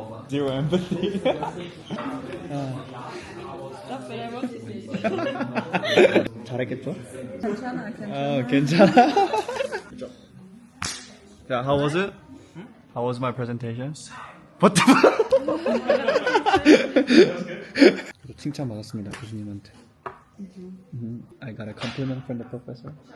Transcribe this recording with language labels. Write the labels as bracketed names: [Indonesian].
[English] Zero empathy. That's what I want to see. [Korean] 잘했겠죠? 괜찮아. 괜찮아. [English] Yeah, how was it? How was my presentation? What the [Korean] 칭찬 받았습니다, 교수님한테. [English] I got a compliment from the professor.